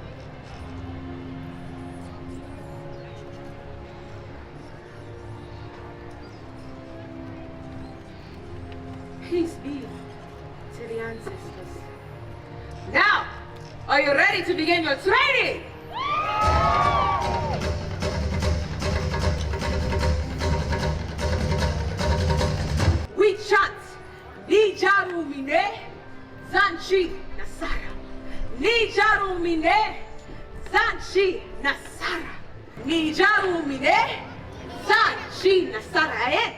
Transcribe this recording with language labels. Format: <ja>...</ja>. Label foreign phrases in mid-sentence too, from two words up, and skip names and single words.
<en>Peace be to the ancestors. Now, are you ready to begin your training? We chant Nijaru Mine Zanchi Nasara. Nijaru Mine Zanchi Nasara. Nijaru Mine Zanchi Nasara.</en>